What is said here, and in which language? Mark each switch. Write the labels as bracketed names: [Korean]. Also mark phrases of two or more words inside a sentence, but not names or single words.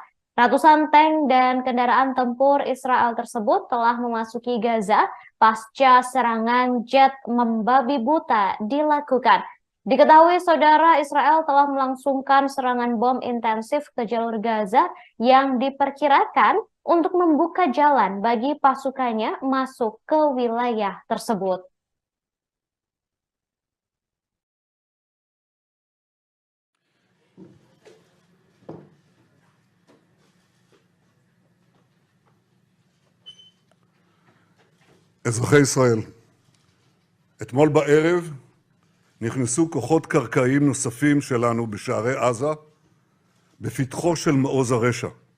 [Indonesian] Ratusan tank dan kendaraan tempur Israel tersebut telah memasuki Gaza pasca serangan jet membabi buta dilakukan. Diketahui saudara, Israel telah melangsungkan serangan bom intensif ke jalur Gaza yang diperkirakan untuk membuka jalan bagi pasukannya masuk ke wilayah tersebut. [Hebrew] אזרחי ישראל, אתמול בערב נכנסו כוחות קרקעיים נוספים שלנו בשערי עזה, בפתחו של מעוז הרשע.